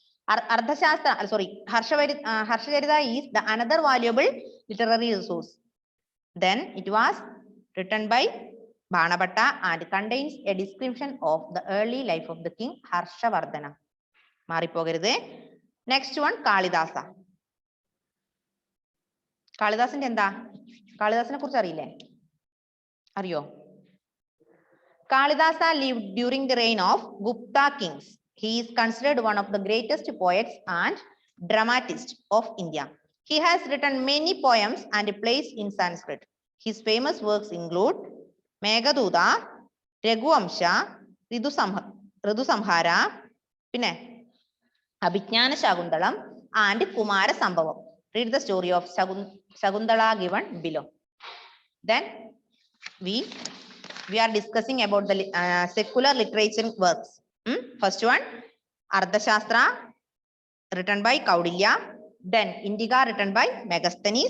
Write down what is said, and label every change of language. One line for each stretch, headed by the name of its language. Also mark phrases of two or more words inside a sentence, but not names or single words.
English: Harshacharita is the another valuable literary resource. Then it was written by Banabhatta and contains a description of the early life of the king Harshavardhana. Maripogaride. Next one, Kalidasa.
Malayalam: Kalidasinte enda? Kalidasane kurichu ariyille? Ariyo?
English: Kalidasa lived during the reign of Gupta kings. He is considered one of the greatest poets and dramatists of India. He has written many poems and plays in Sanskrit. His famous works include Meghaduta, Raghuvamsha, Ridusamhara, Pinne, Abhijnana Shakuntalam, and Kumara Sambhavam. Read the story of Shakuntala given below. Then we are discussing about the secular literature works. First one, Ardhashastra written by Kaudilya, then Indica written by Megasthenes.